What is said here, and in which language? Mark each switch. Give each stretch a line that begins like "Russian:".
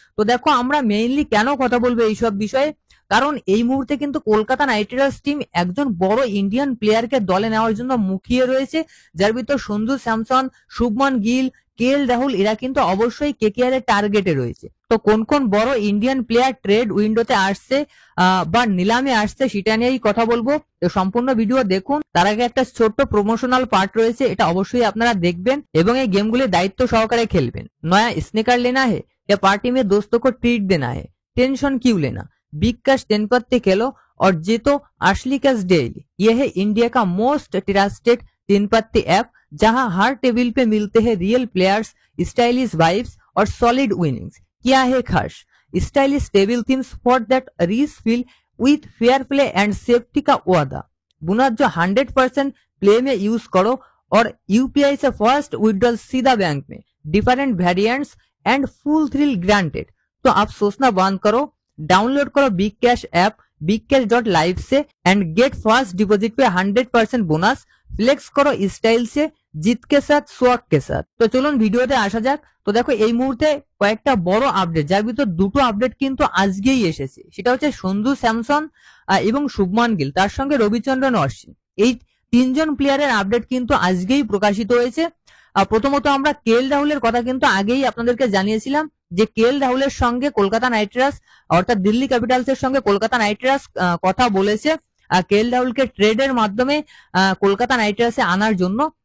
Bangla: তো দেখো, আমরা মেইনলি কেন কথা বলবো এইসব বিষয়ে, কারণ এই মুহূর্তে কিন্তু কলকাতা নাইট রাইডার্স টিম একজন বড় ইন্ডিয়ান প্লেয়ারকে দলে নেওয়ার জন্য মুখিয়ে রয়েছে, যার ভিতর সঞ্জু স্যামসন, শুভমান গিল, কেএল রাহুল এরা কিন্তু অবশ্যই কেকেআর এর টার্গেটে রয়েছে। তো কোন কোন বড় ইন্ডিয়ান প্লেয়ার ট্রেড উইন্ডোতে আসছে বা নিলামে আসছে সেটা নিয়েই কথা বলবো। তো সম্পূর্ণ ভিডিও দেখুন। তার আগে একটা ছোট্ট প্রমোশনাল পার্ট রয়েছে, এটা অবশ্যই আপনারা দেখবেন এবং এই গেমগুলি दायित्व সহকারে খেলবেন।
Hindi: नया स्निकर लेना है या पार्टी में दोस्तों को ट्रीट देना है, टेंशन क्यों लेना, बिग कैश 10 पत्ते खेलो और जीतो असली कैश डेली। यह है इंडिया का मोस्ट ट्रस्टेड 3 पत्ते ऐप, जहां हर टेबल पे मिलते हैं रियल प्लेयर्स, स्टाइलिश वाइब्स और सॉलिड विनिंग्स। क्या है खास? Stylish table themes for that rich feel with fair play and safety का वादा। बोनस जो 100% प्ले में यूज करो और यूपीआई से फर्स्ट विड्रॉल सीधा बैंक में, different variants and full thrill granted. तो आप सोचना बंद करो, डाउनलोड करो बिग कैश ऐप bigcash.live से एंड गेट फर्स्ट डिपॉजिट पे 100% बोनस। फ्लेक्स करो स्टाइल से, জিত के साथ সোয়াগ के साथ।
Bangla: তো চলুন ভিডিওতে আসা যাক। তো দেখো, এই মুহূর্তে কয়েকটা বড় আপডেট, যার ভিতর দুটো আপডেট কিন্তু আজকেই এসেছে। সেটা হচ্ছে সঞ্জু স্যামসন এবং শুভমান গিল, তার সঙ্গে রবিচন্দ্রন অশ্বিন, এই তিনজন প্লেয়ারের আপডেট কিন্তু আজকেই প্রকাশিত হয়েছে। প্রথমত আমরা কেএল রাহুলের কথা কিন্তু আগেই আপনাদেরকে জানিয়েছিলাম যে কেএল রাহুলের সঙ্গে কলকাতা নাইট রাইডার্স অর্থাৎ দিল্লি ক্যাপিটালসের সঙ্গে কলকাতা নাইট রাইডার্স কথা বলেছে কেএল রাহুলকে ট্রেডের মাধ্যমে কলকাতা নাইট রাইডার্সে আনার জন্য।